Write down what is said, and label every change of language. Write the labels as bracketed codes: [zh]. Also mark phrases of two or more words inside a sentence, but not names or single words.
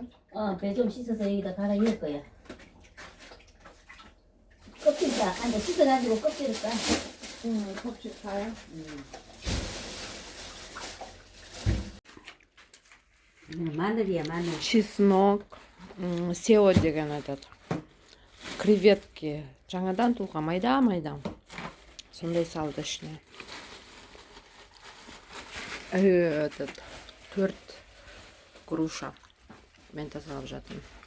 [ko] 배 좀 씻어서 여기다 갈아 넣을 거야. 껍질 다 앉아 씻어가지고 껍질을 까. 껍질 까요? 마늘이야 마늘. [kk] Чеснок, сео деген айтады. Креветки жаңадан туылған майда. Сондай салды ішіне. Төрт груша мен тазалап жатырмын.